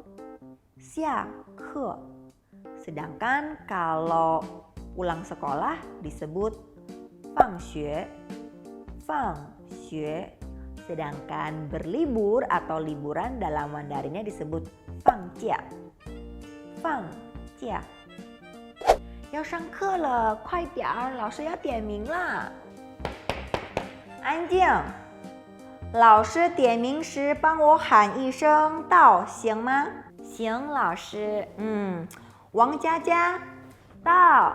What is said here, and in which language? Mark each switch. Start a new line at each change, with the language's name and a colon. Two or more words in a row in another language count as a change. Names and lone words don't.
Indonesian: Sedangkan kalau pulang sekolah disebut fangxue. Sedangkan berlibur atau liburan dalam Mandarinnya disebut fangjia.
Chinese: 要上课了，快点儿，老师要点名了。安静，老师点名时帮我喊一声到，行吗？行，老师。王佳佳到。